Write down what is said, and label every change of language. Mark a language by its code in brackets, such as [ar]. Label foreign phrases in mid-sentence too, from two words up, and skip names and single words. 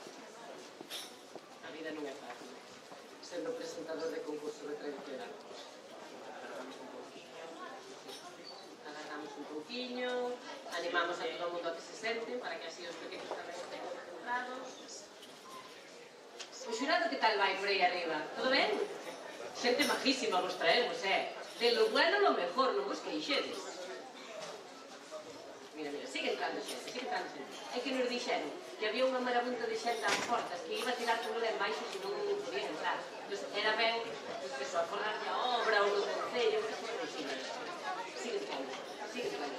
[gl] A vida non é fácil, sendo presentador de concurso de tradicional. Agarramos un pouquiño, animamos a todo o mundo a que se senten, para que así os pequenos tamén estén concentrados. O xurado que tal vai por aí arriba? Todo ben? Xente majísima vos traemos, [es] de lo bueno lo mejor, [gl] non vos queixedes. Mira, sigue entrando xente, sigue entrando xente. É que nos dixeron que había unha marabunta de xente ás portas que iba a tirar todo lá embaixo se non podían entrar. Entón, era ben que só acordar a obra ou do concello, que foi posible. Sigue entrando, sigue entrando.